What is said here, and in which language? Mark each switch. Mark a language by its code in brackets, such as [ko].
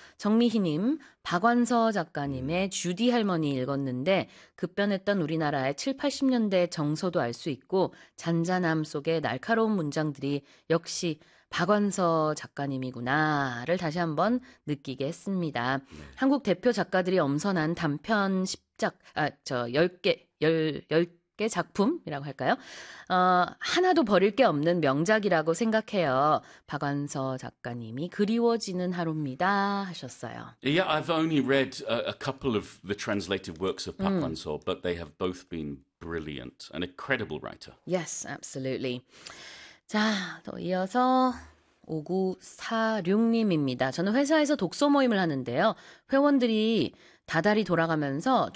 [ko] 정미희님, 박완서 작가님의 주디 할머니 읽었는데 급변했던 우리나라의 7, 80년대 정서도 알수 있고 잔잔함 속에 날카로운 문장들이 역시 박완서 작가님이구나를 다시 한번 느끼게 했습니다. 한국 대표 작가들이 엄선한 단편 10작, 아, 저, 10개, 10, 10개 작품이라고 할까요? 하나도 버릴 게 없는 명작이라고 생각해요. 박완서 작가님이 그리워지는 하루입니다. 하셨어요. [en] Yeah, I've only read a couple of the translated works of Park Wan-seo, but they have both been brilliant, an incredible writer. Yes, absolutely. [ko] 자, 또 이어서 5946님입니다. 저는 회사에서 독서 모임을 하는데요. 회원들이 다달이 돌아가면서